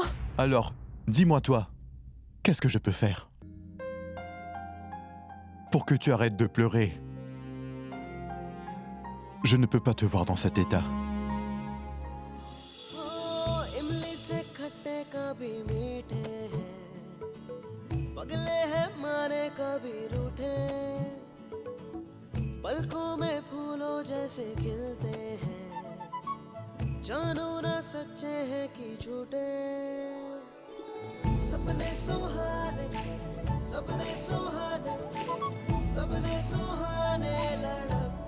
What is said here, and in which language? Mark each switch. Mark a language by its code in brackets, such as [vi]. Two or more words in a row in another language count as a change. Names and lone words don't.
[fr] Alors, dis-moi toi, qu'est-ce que je peux faire pour que tu arrêtes de pleurer? Je ne peux pas te voir dans cet état. [hi] जाने कभी रूठे, पलकों में फूलों जैसे खिलते हैं, जानो ना सच्चे हैं कि झूठे। सपने सुहाने, सपने सुहाने, सपने सुहाने लड़ा